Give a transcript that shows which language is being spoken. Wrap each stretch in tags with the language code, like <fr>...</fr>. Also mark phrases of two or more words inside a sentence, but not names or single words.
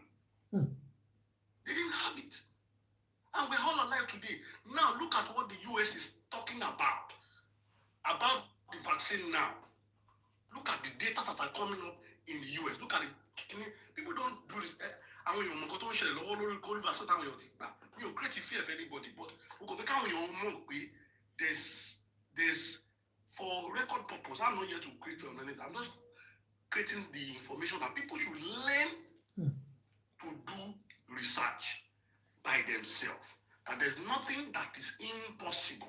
<en>They didn't have it, and we're all alive today. Now look at what the US is talking about the vaccine now. Look at the data that are coming up in the US. Look at it. People don't do this.</en> <yo>àwọn èèyàn mọ̀ nǹkan tó ń ṣẹlẹ̀ lọ́wọ́ lórí</yo> <en>COVID vaccine</en> <yo>táwọn èèyàn ti gbà. Mi ò</yo> <en>create fear for anybody, but we go</en> <yo>fẹ́ káwọn èèyàn mọ̀ pé</yo> <en>there's for record purpose. I'm not here to create fear on anything. I'm just creating the information that people should learn to do research by themselves. And there's nothing that is impossible.</en>